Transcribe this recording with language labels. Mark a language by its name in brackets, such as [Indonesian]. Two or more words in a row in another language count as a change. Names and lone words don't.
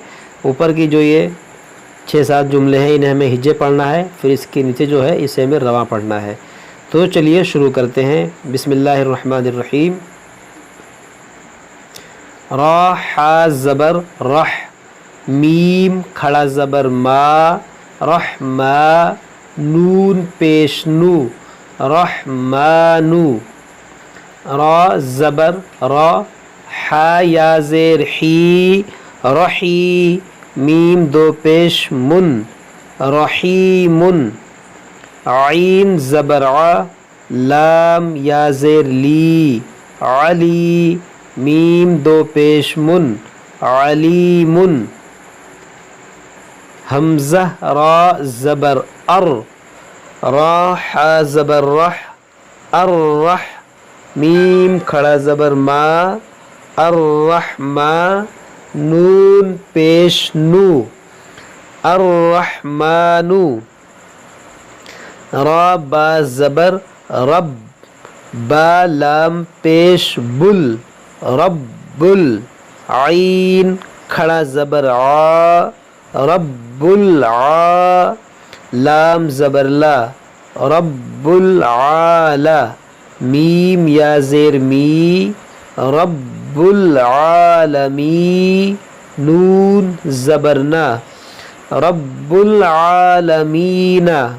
[Urdu] اوپر کی جو یہ 6-7 جملے ہیں انہیں ہمیں ہجے پڑھنا ہے، پھر اس کے نیچے جو ہے اسے ہمیں رواں پڑھنا ہے۔ تو چلیے شروع کرتے ہیں۔ [Arabic] بسم اللہ الرحمن الرحیم۔ [Urdu] را حا زبر رح، میم کھڑا زبر ما، رحما، نون پیش نو، رحمانو۔ را زبر را، حا یا زیر حی، رحی، میم دو پیش من، رحیمن۔ عین زبر ع، لام یا زیر لی، علی، میم دو پیش من، علیمن۔ حمزہ را زبر ار، را حا زبر رح، الرح، میم کھڑا زبر ما، الرحما، نون پیش نو، الرحمانو۔ را با زبر رب، با لام پیش بل، رب، عین کھڑا زبر عا، رب العا، لام زبر لا، رب العالا، میم یا زیر می، رب العالمی، نون زبرنا، [Arabic] رب العالمین۔